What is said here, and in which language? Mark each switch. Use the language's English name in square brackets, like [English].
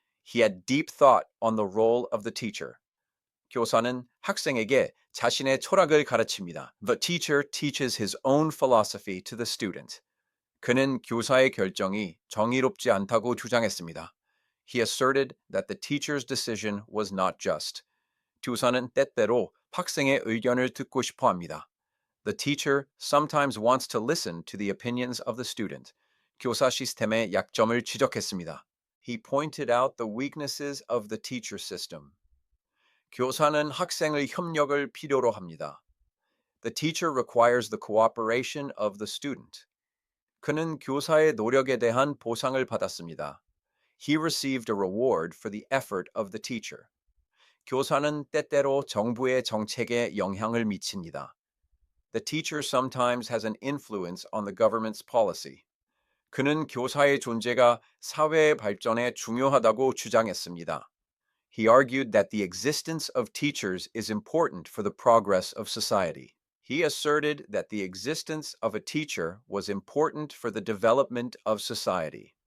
[English] He had deep thought on the role of the teacher. [Korean] 교사는 학생에게 자신의 철학을 가르칩니다. [English] The teacher teaches his own philosophy to the student. [Korean] 그는 교사의 결정이 정의롭지 않다고 주장했습니다. [English] He asserted that the teacher's decision was not just. [Korean] 교사는 때때로 학생의 의견을 듣고 싶어 합니다. [English] The teacher sometimes wants to listen to the opinions of the student. [Korean] 교사 시스템의 약점을 지적했습니다. [English] He pointed out the weaknesses of the teacher system. [Korean] 교사는 학생의 협력을 필요로 합니다. [English] The teacher requires the cooperation of the student. [Korean] 그는 교사의 노력에 대한 보상을 받았습니다. [English] He received a reward for the effort of the teacher. [Korean] 교사는 때때로 정부의 정책에 영향을 미칩니다. [English] The teacher sometimes has an influence on the government's policy. [Korean] 그는 교사의 존재가 사회의 발전에 중요하다고 주장했습니다. [English] He argued that the existence of teachers is important for the progress of society. He asserted that the existence of a teacher was important for the development of society.